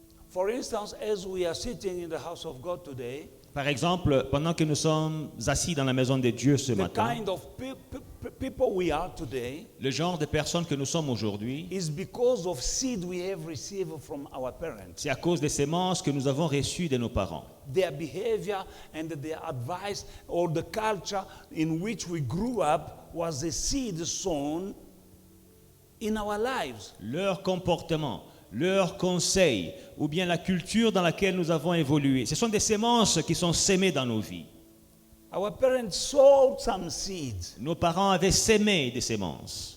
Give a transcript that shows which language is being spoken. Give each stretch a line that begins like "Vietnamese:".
English: For instance, as we are sitting in the house of God today,
French: Par exemple, pendant que nous sommes assis dans la maison de Dieu ce
English: the
French: matin,
English: kind of people we are today
French: le genre de personnes que nous sommes aujourd'hui,
English: is because of seed we have received from our parents.
French: c'est à cause des semences que nous avons reçues de nos parents.
English: Their behavior and their advice or the culture in which we grew up was a seed sown in our lives.
French: Leur comportement, leurs conseils, ou bien la culture dans laquelle nous avons évolué, ce sont des semences qui sont sémées dans nos vies.
English: Our parents sowed some seeds
French: Nos parents avaient sémé des semences